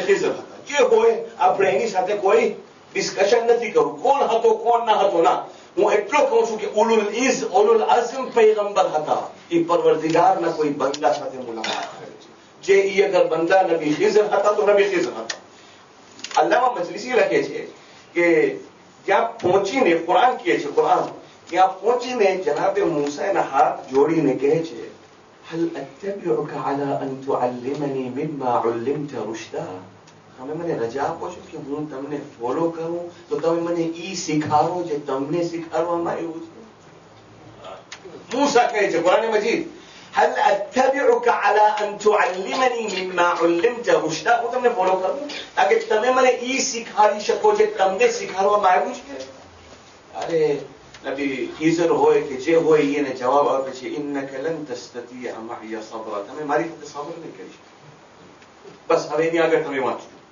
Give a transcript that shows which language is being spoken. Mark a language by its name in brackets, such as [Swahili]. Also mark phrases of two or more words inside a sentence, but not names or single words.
[Gujarati] ખિઝર હતા જે હોય આપણે એની સાથે કોઈ ડિસ્કશન નથી કરું કોણ હતો કોણ ના હતો ના હું એટલો કહું છું કે [Arabic] أولو العزم [Gujarati] પૈગંબર હતા ઈ પરવરદિગારના કોઈ બંદા સાથે મુલાકાત કરે છે જે ઈ અગર બંદા નબી ખિઝર હતા તો નબી ખિઝર હતા અલ્લામા મજલિસી લખે છે કે ત્યાં પહોંચીને કુરાન કહે છે કુરાન ત્યાં પહોંચીને જનાબે મૂસા એના હાથ જોડીને કહે છે [Arabic] هل أتبعك على أن تعلمني مما علمت رشدا [Gujarati] તમે મને રજા આપો છો કે હું તમને ફોલો કરું તો તમે મને ઈ શીખાડો જે તમને શીખાડવામાં આવ્યું છે મૂસા કહે છે કુરાન મજીદ [Arabic] هل أتبعك على أن تعلمني مما علمت رشدا [Gujarati] હું તમને ફોલો કરું તાકે તમે મને ઈ શીખાડી શકો જે તમને શીખાડવામાં આવ્યું છે અરે નબી ખીઝર હોય કે જે હોય એને જવાબ આપે છે [Arabic] إنك لن تستطيع معي صبرا, [Gujarati] તમે મારી સાથે સબર નહીં કરી શકો. બસ હવે એની આગળ તમે વાંચો.